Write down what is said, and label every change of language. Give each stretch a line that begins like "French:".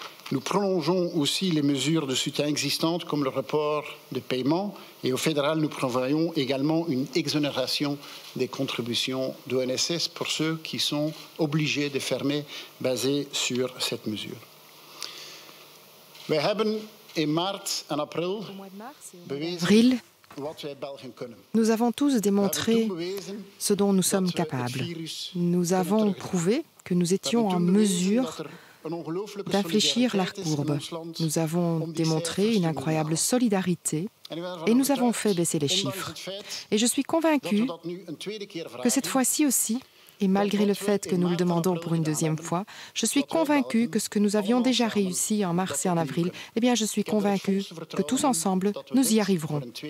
French: Nous prolongeons aussi les mesures de soutien existantes comme le report de paiement et au fédéral, nous prévoyons également une exonération des contributions d'ONSS pour ceux qui sont obligés de fermer basés sur cette mesure.
Dutch: We hebben in maart en april bewezen wat wij Belgen kunnen.
French: Nous avons tous démontré ce dont nous sommes capables. Nous avons prouvé que nous étions en mesure d'infléchir la courbe. Nous avons démontré une incroyable solidarité et nous avons fait baisser les chiffres. Et je suis convaincu que cette fois-ci aussi, et malgré le fait que nous le demandons pour une deuxième fois, je suis convaincu que ce que nous avions déjà réussi en mars et en avril, eh bien je suis convaincu que tous ensemble, nous y arriverons.